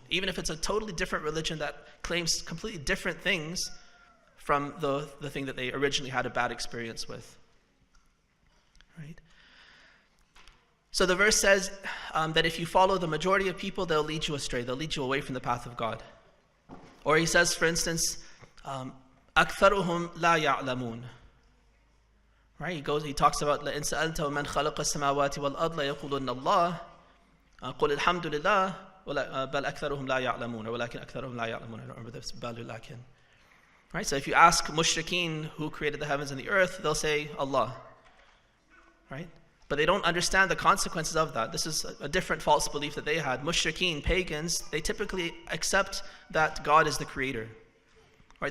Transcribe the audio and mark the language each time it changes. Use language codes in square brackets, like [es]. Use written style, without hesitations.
[en] Even if it's a totally different religion that claims completely different things from the thing that they originally had a bad experience with. Right? So the verse says that if you follow the majority of people, they'll lead you astray. They'll lead you away from the path of God. Or he says, for instance, [ar] أكثرهم لا يعلمون. [en] Right? He talks about [ar] لئن سألته من خلق السماوات والأرض ليقولن الله قل الحمد لله بل أكثرهم لا يعلمون ولكن أكثرهم لا يعلمون. [en] I don't remember this. Right? So if you ask mushrikeen who created the heavens and the earth, they'll say Allah. Right? But they don't understand the consequences of that. This is a different false belief that they had. Mushrikeen, pagans, they typically accept that God is the creator. Right?